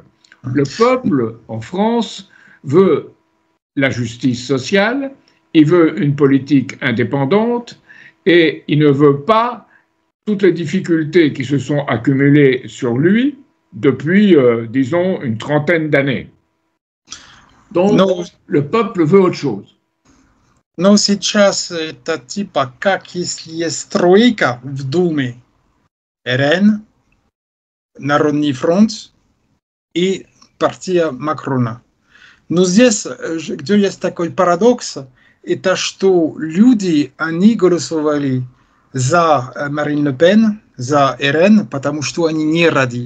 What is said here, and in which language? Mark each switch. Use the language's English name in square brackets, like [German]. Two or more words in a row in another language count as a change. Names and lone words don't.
[French] Le peuple, en France, veut la justice sociale, il veut une politique indépendante et il ne veut pas toutes les difficultés qui se sont accumulées sur lui depuis, disons, une trentaine d'années. Donc, le peuple veut autre chose. [Russian] Но сейчас это типа как если есть тройка в Думе, РН, Народный фронт и партия Макрона. Но здесь, где есть такой парадокс, это что люди, они голосовали за Марин Ле Пен, за РН, потому что они не рады.